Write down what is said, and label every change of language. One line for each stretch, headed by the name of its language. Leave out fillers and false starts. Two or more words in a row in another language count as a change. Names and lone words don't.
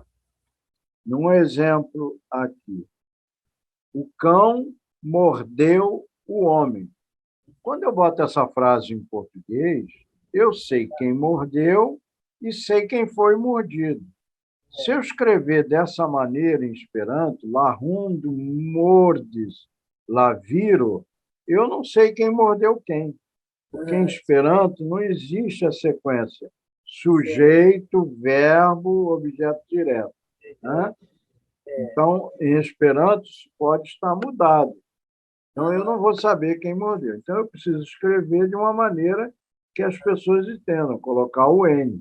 Portuguese: Num exemplo aqui, o cão mordeu o homem. Quando eu boto essa frase em português, eu sei quem mordeu e sei quem foi mordido. Se eu escrever dessa maneira em Esperanto,
Esperanto: larrundo mordis laviro,
Portuguese: eu não sei quem mordeu quem, porque em Esperanto não existe a sequência sujeito, verbo, objeto direto. Né? Então, em Esperanto, isso pode estar mudado. Então, eu não vou saber quem mordeu. Então, eu preciso escrever de uma maneira que as pessoas entendam, colocar o N.